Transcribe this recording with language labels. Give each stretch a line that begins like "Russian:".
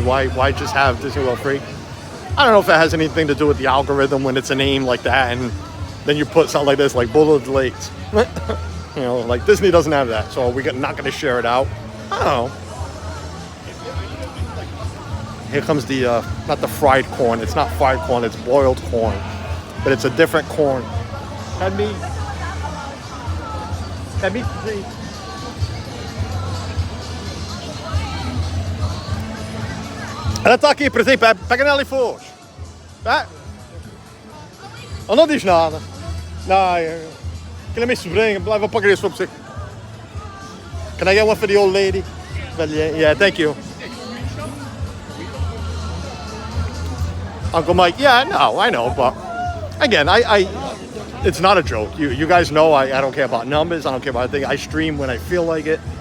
English: Why just have Disney World free? I don't know if it has anything to do with the algorithm when it's a name like that, and then you put something like this, like Bodo De Leite. You know, like Disney doesn't have that, so we're not going to share it out. I don't know. Here comes the, not the fried corn. It's not fried corn, it's boiled corn. But it's a different corn. Had me,
Portuguese: ela está aqui, por exemplo, pega nela e foge. Tá? Ela não diz nada. Não, aquele é minha sobrinha, vou pagar isso para você.
English: Can I get one for the old lady? Yeah, thank you. Uncle Mike, yeah, no, I know, but again, it's not a joke. You guys know I don't care about numbers. I don't care about anything. I stream when I feel like it.